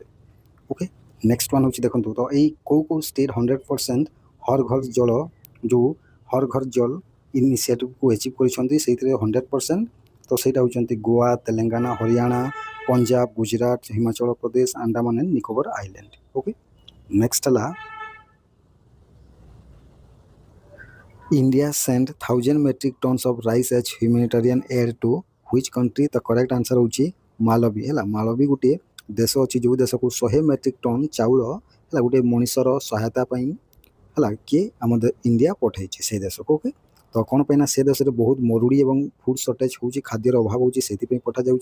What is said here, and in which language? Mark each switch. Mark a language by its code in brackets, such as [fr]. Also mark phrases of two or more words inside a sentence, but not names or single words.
[or] ଓକେ, [en] next one [or] ହେଉଛି ଦେଖନ୍ତୁ ତ ଏଇ କେଉଁ ଷ୍ଟେଟ୍ 100% ହର୍ ଘର ଜଳ ଯେଉଁ ହର୍ ଘର ଜଳ ଇନିସିଏଟିଭକୁ ଆଚିଭ୍ କରିଛନ୍ତି? ସେଇଥିରେ 100% तो ସେଇଟା ହେଉଛନ୍ତି ଗୋଆ, ତେଲେଙ୍ଗାନା, ହରିୟାଣା, ପଞ୍ଜାବ, ଗୁଜରାଟ, ହିମାଚଳ ପ୍ରଦେଶ, ଆଣ୍ଡାମାନ ଆଣ୍ଡ ନିକୋବର ଆଇଲ୍ୟାଣ୍ଡ। [en] Okay, next ହେଲା India sent 1000 metric tons of rice as humanitarian aid to which country? [or] ତ [en] correct answer [or] ହେଉଛି ମାଲବୀ। ହେଲା, ମାଲବୀ ଗୋଟିଏ ଦେଶ ଅଛି ଯେଉଁ ଦେଶକୁ 100 ମେଟ୍ରିକ ଟନ୍ ଚାଉଳ ହେଲା ଗୋଟେ ମଣିଷର ସହାୟତା ପାଇଁ ହେଲା କିଏ ଆମ ଇଣ୍ଡିଆ ପଠାଇଛି ସେଇ ଦେଶକୁ। ଓକେ, ତ କ'ଣ ପାଇଁ ନା ସେ ଦେଶରେ ବହୁତ ମରୁଡ଼ି ଏବଂ [en] food shortage [or] ହେଉଛି, ଖାଦ୍ୟର ଅଭାବ ହେଉଛି, ସେଥିପାଇଁ ପଠାଯାଉଛି।